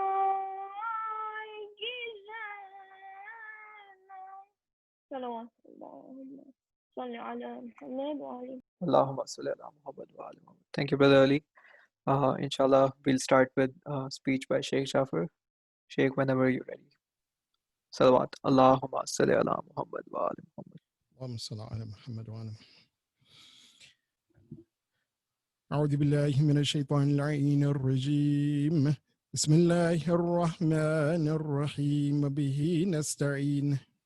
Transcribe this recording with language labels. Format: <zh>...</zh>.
<ur>گھبرائے گی زینب</ur> <ar>صلوات اللہم صلی علی محمد وعلی Allahumma salli ala Muhammad wa ali Muhammad.</ar> <en>Thank you, Brother Ali. Inshallah, we'll start with speech by Sheikh Jafar. Sheikh, whenever you're ready.</en> <ar>Salawat. Allahumma salli ala Muhammad wa ali Muhammad. اللهم صل على محمد وعلى أعوذ بالله من الشيطان اللعين الرجيم بسم الله الرحمن الرحيم به نستعين</ar>